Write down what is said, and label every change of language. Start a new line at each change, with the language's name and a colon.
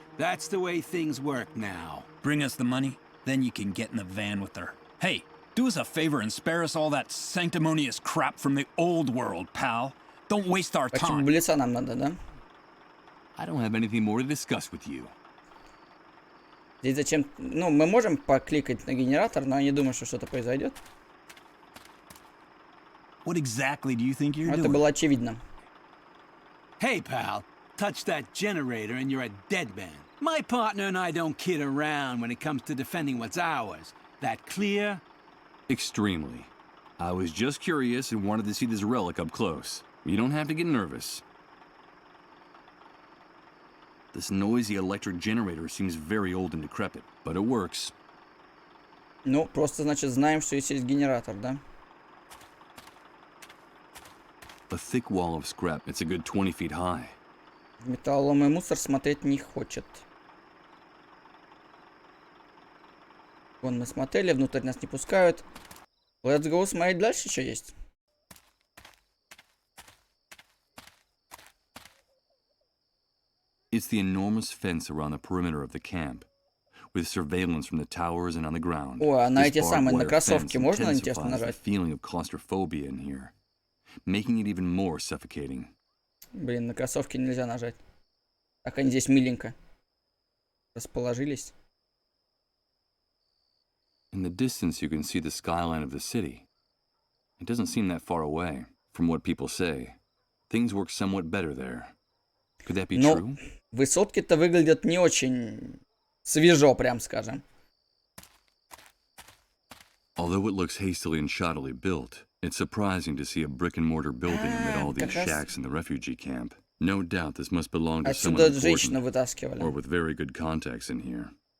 English: That's the way things work now. Bring us the money, then you can get in the van with her. Hey, do us a favor and spare us all that sanctimonious crap from the old world, pal. Don't waste our time.
Russian: Нам надо, да?
English: I don't have anything more to discuss with you.
Russian: Здесь зачем... Ну, мы можем покликать на генератор, но я не думаю, что что-то произойдет.
English: What exactly do you think you're doing?
Russian: Это было очевидно.
English: Hey, pal, touch that generator and you're a dead man. My partner and I don't kid around when it comes to defending what's ours. That clear? Extremely. I was just curious and wanted to see this relic up close. You don't have to get nervous. This noisy electric generator seems very old and decrepit, but it works.
Russian: Ну, просто, значит, знаем, что есть генератор, да?
English: A thick wall of scrap. It's a good 20 feet high.
Russian: Металлолом и мусор смотреть не хочет. Вон мы смотрели, внутрь нас не пускают.
English: Let's go
Russian: смотреть дальше, что есть.
English: It's the enormous fence around the perimeter of the camp, with surveillance from the towers and on the ground.
Russian: О, а на эти самые, на кроссовки можно, интересно,
English: The
Russian: нажать?
English: feeling of claustrophobia in here, making it even more suffocating.
Russian: Блин, на кроссовки нельзя нажать. Так они здесь миленько расположились.
English: In the distance, you can see the skyline of the city. It doesn't seem that far away. From what people say, things work somewhat better there. Could that be true?
Russian: Высотки-то выглядят не очень свежо, прям скажем.
English: Although it looks hastily and shoddily built, it's surprising to see a brick-and-mortar building amid all these shacks in the refugee camp. No doubt this must belong to someone
Russian: Отсюда женщину
English: important,
Russian: вытаскивали.
English: or with very good contacts in here.